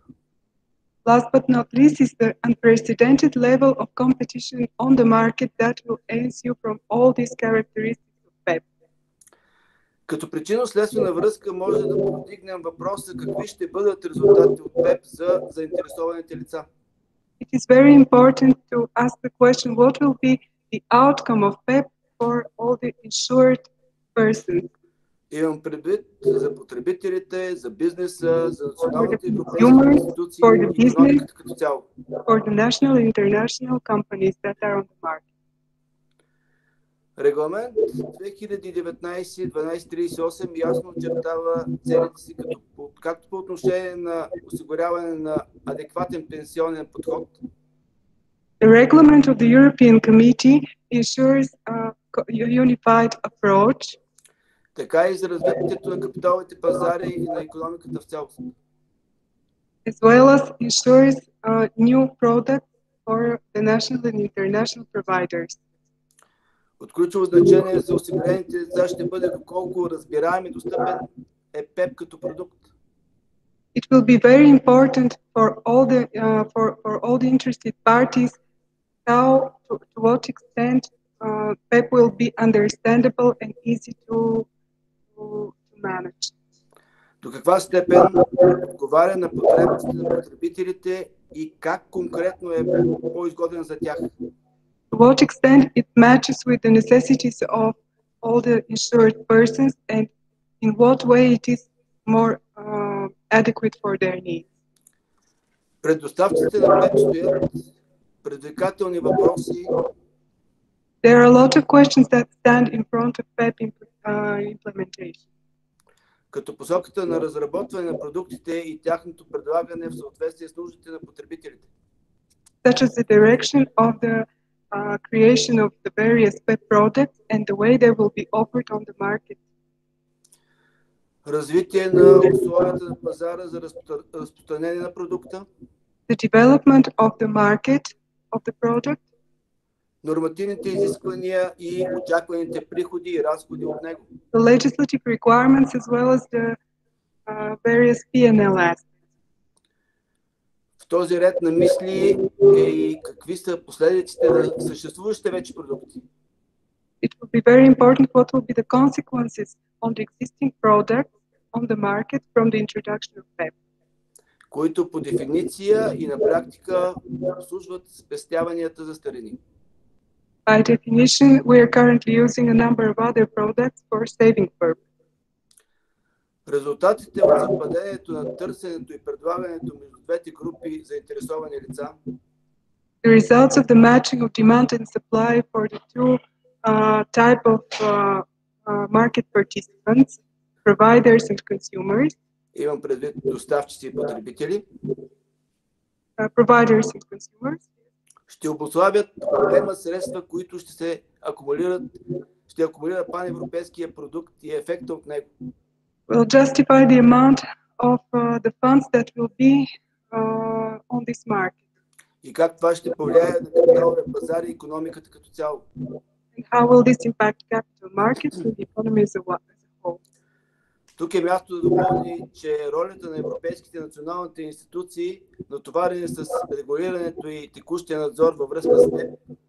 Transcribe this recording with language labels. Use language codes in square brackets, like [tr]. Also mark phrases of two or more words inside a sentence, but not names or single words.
[en] Last but not least is the unprecedented level of competition on the market that will ensue from all these characteristics of PEP. [bg] Като причинно-следствена връзка може да повдигнем въпроса какви ще бъдат резултатите от ПЕП за заинтересованите лица. [en] It is very important to ask the question what will be the outcome of PEP for all the insured persons. [bg] Имам предвид за потребителите, за бизнеса, за националните европейски институции и икономиката като цяло. [en] For the national and international companies that are on the market. [bg] Регламент 2019-1238 ясно очертава целите си както по отношение на осигуряване на адекватен пенсионен подход. [en] The reglement of the European Committee ensures a unified approach. [bg] Така и за развитието на капиталовите пазари и на икономиката в цялост. [en] As well as ensures new products for the national and international providers. [bg] От ключово значение за осигурените лица ще бъде доколко разбираем и достъпен е ПЕП като продукт. [en] It will be very important for all the interested parties to what extent PEP will be understandable and easy to manage. [bg] До каква степен отговаря на потребностите на потребителите и как конкретно е по-изгоден за тях? [en] To what extent it matches with the necessities of all the insured persons and in what way it is more adequate for their needs. [bg] Пред доставчиците на ПЕП стоят предизвикателни въпроси. [en] There are a lot of questions that stand in front of PEP implementation. [bg] Като посоката на разработване на продуктите и тяхното предлагане в съответствие с нуждите на потребителите. [en] Such as the direction of the creation of the various PEP products and the way they will be offered on the market. [bg] Развитие на условията на пазара за разпространение на продукта. [en] The development of the market of the product. [bg] Нормативните изисквания и очакваните приходи и разходи от него. [en] The legislative requirements as well as the various P&L aspects. [bg] В този ред на мисли и какви са последиците на съществуващите вече продукти. [en] It will be very important what will be the consequences on the existing products on the market from the introduction of PEP. [bg] Които по дефиниция и на практика обслужват спестяванията за старини. [en] By definition, we are currently using a number of other products for saving purpose. [bg] Резултатите от съвпадението на търсенето и предлагането между двете групи заинтересовани лица. [en] The results of the matching of demand and supply for the two type of market participants, providers and consumers. [bg] Имам предвид доставчици и потребители. [en] Providers and consumers. [bg] Ще обуславят обема средства, които ще акумулира паневропейския продукт и ефекта от него. [en] Will justify the amount of the funds that will be on this market. [bg] И как това ще повлияе на капиталовия пазар и икономиката като цяло. [en] And how will this impact capital markets and the economy as a whole? [bg] Тук е място да допълни, че ролята на европейските националните институции, натоварени с регулирането и текущия надзор във връзка с ПЕП.